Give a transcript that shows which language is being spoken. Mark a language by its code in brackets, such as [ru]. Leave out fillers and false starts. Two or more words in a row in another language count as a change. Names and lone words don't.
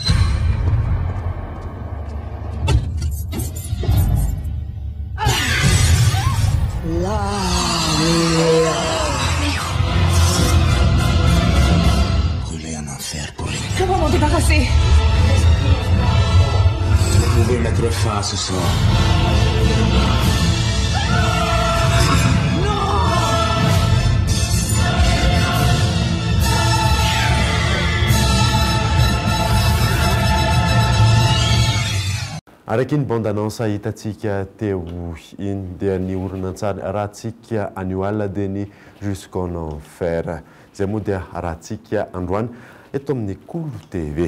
[fr] Brûler en enfer pour les... Comment m'en débarrasser? Vous pouvez mettre fin à ce sort. [mg] Araky ny bande-annonce hitantsika teo iny dia ny horonan-tsary rahantsika anio alina dia ny jusqu'en enfer izay moa dia rahantsika androany eto amin'ny Kolo TV.